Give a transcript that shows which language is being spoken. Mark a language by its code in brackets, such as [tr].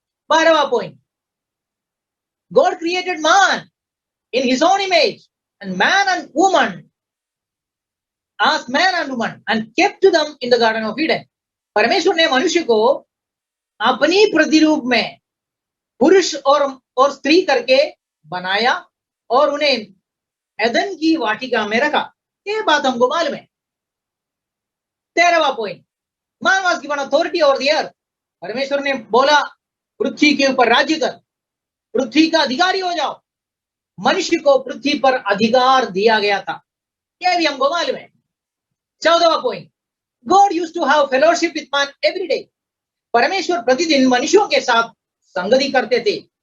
[hi] 12वां point, [en] God created man in his own image and man and woman, as man and woman and kept them in the garden of Eden। [hi] परमेश्वर ने मनुष्य को अपनी प्रतिरूप में पुरुष और स्त्री करके बनाया और उन्हें एदन की वाटिका में रखा। ये बात हमको मालूम है। 13वां point, [en] man was given authority over the earth। [hi] परमेश्वर ने बोला, पृथ्वी के ऊपर राज्य कर, पृथ्वी का अधिकारी हो जाओ। मनुष्य को पृथ्वी पर अधिकार दिया गया था, यह भी हमको मालूम है। 14वां point, [en] God used to have fellowship with man every day. [hi] परमेश्वर प्रतिदिन मनुष्यों के साथ संगति करते थे।